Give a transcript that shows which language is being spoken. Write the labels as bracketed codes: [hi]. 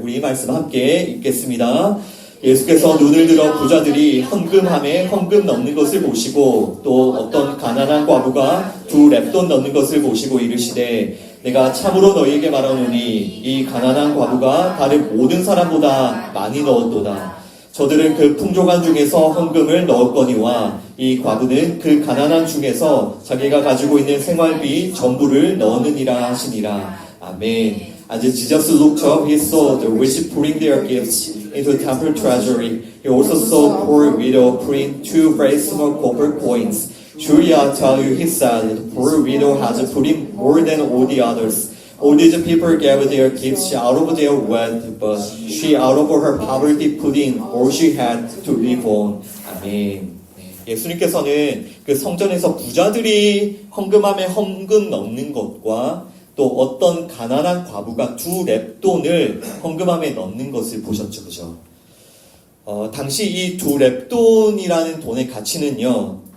[ko] 우리 이 말씀 함께 읽겠습니다. 예수께서 눈을 들어 부자들이 헌금함에 헌금 넣는 것을 보시고 또 어떤 가난한 과부가 두 랩돈 넣는 것을 보시고 이르시되 내가 참으로 너희에게 말하노니 이 가난한 과부가 다른 모든 사람보다 많이 넣었도다. 저들은 그 풍족한 중에서 헌금을 넣었거니와 이 과부는 그 가난한 중에서 자기가 가지고 있는 생활비 전부를 넣느니라 하시니라. 아멘. [en] As Jesus looked up, he saw the rich putting their gifts into the temple treasury. He also saw a poor widow putting 2 very small copper coins. Truly I tell you, he said, the poor widow has put in more than all the others. All these people gave their gifts out of their wealth, but she out of her poverty put in all she had to live on. [ko] 아멘. 예수님께서는 그 성전에서 부자들이 헌금함에 헌금 넣는 것과 또 어떤 가난한 과부가 두 랩돈을 헌금함에 넣는 것을 보셨죠, 그죠? 당시 이 두 랩돈이라는 돈의 가치는요,